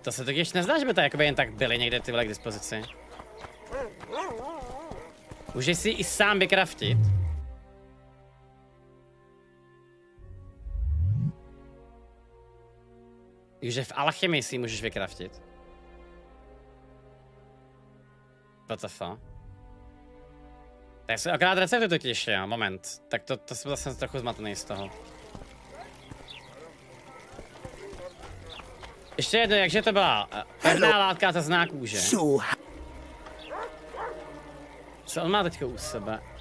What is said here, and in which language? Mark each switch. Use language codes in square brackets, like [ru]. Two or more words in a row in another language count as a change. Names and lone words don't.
[cs] To se totiž nezdá, že by to jakoby jen tak byly někde tyhle k dispozici. Můžeš si i sám vykraftit. Takže v alchymii si můžeš vykraftit. [en] What the fuck? [cs] Tak se akorát recepty totiž, jo, moment. Tak to jsem zase trochu zmatený z toho. Ještě jedno, jakže to byla? Pevná látka ta zná kůže. Co on má teďka u sebe?